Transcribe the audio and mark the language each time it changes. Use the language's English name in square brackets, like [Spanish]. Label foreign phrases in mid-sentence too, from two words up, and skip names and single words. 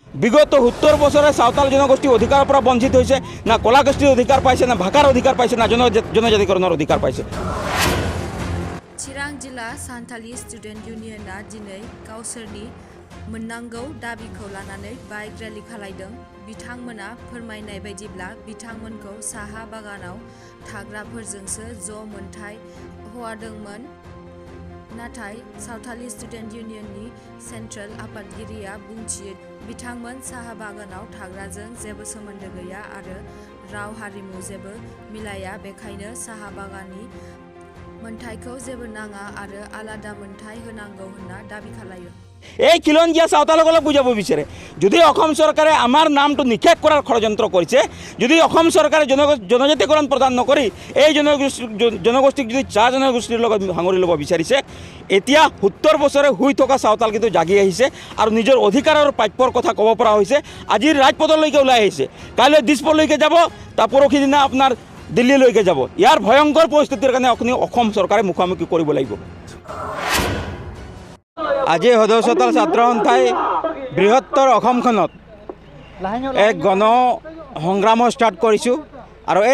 [Assamese] বিগত 70 বছৰে সাঁওতাল জনগোষ্ঠী অধিকাৰৰ পৰা বঞ্চিত হৈছে না কলা গোষ্ঠীৰ অধিকাৰ পাইছে না ভাষাৰ অধিকাৰ পাইছে না জনজাতিকৰণৰ অধিকাৰ পাইছে [Bodo] चिरां जिल्ला सान्थालि स्टुडेन्ट इउनियनआ दिनै गावसोरनि मोननांगौ दाबिखौ लानानै बाइक रेलि खालामदों बिथांमोना फोरमायनाय बायदिब्ला बिथांमोनखौ साहा बागानाव थाग्राफोरजोंसो ज' मोनथाय होआदोंमोन नाथाय सावथालि स्टुडेन्ट इउनियननि सेन्ट्रेल आफादगिरिया बुंथियो बिथांमोन साहा बागानाव थाग्राजों जेबो सोमोन्दो गैया आरो राव हारिमु जेबो मिलाया बेखायनो साहा बागाननि मोनथायखौ जेबो नाङा आरो आलादा मोनथाय होनांगौ होनना दाबी खालायो [Assamese] এই খিলঞ্জীয়া সাঁওতালসকলক বুজাব বিচাৰে যদি অসম চৰকাৰে আমাৰ নামটো নিষেধ কৰাৰ ষড়যন্ত্ৰ কৰিছে যদি অসম চৰকাৰে জনজাতিকৰণ প্ৰদান নকৰি এই জনগোষ্ঠীক যদি চাহ জনগোষ্ঠীৰ লগত সাঙুৰি ল'ব বিচাৰিছে এতিয়া 70 বছৰে শুই থকা সাঁওতাল কিন্তু জাগি আহিছে আৰু নিজৰ অধিকাৰৰ প্ৰাপ্যৰ কথা ক'ব পৰা হৈছে আজিৰ ৰাজপথলৈকে ওলাই আহিছে কাইলৈ দিছপুৰলৈকে যাব তাৰ পৰহি দিনা আপোনাৰ দিল্লীলৈকে যাব ইয়াৰ ভয়ংকৰ পৰিস্থিতিৰ কাৰণে অসম চৰকাৰে মুখামুখি কৰিব লাগিব আজি সদৌ চৌতাল ছাত্ৰ সন্থাই বৃহত্তৰ অসমখনত এক গণ সংগ্ৰাম ষ্টাৰ্ট কৰিছোঁ আৰু এই